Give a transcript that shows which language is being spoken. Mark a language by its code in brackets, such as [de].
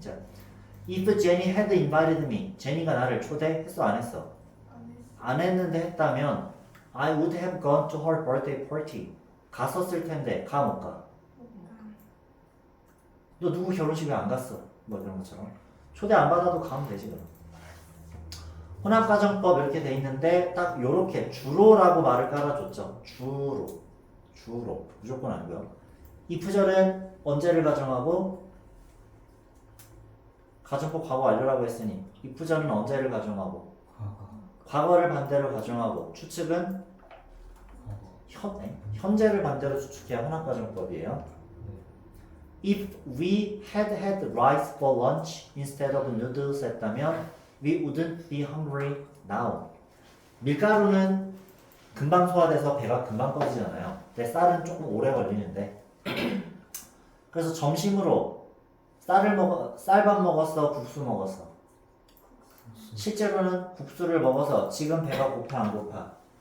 [ko] 자, [en] if Jenny had invited me, [ko] 제니가 나를 초대했어 안 했어? 안 했어. 안 했는데 했다면 [en] I would have gone to her birthday party. [ko] 갔었을 텐데 가 못 가? 너 누구 결혼식에 안 갔어? 뭐 이런 것처럼 초대 안 받아도 가면 되지 그럼. 혼합가정법 이렇게 돼 있는데 딱 요렇게 주로라고 말을 깔아줬죠. 주로 무조건 아니고요. 이 부절은 언제를 가정하고 가정법 과거 완료라고 했으니 이 부절은 언제를 가정하고 과거. 과거를 반대로 가정하고 추측은 과거. 현재를 반대로 추측해야 혼합가정법이에요. [en] If we had rice for lunch instead of noodles [ko] 했다면 [en] we wouldn't be hungry now. [ko] 밀가루는 금방 소화돼서 배가 금방 꺼지잖아요. 근데 쌀은 조금 오래 걸리는데 그래서 점심으로 쌀밥 먹었어? 국수 먹었어? 실제로는 국수를 먹어서 지금 배가 고파 안 고파?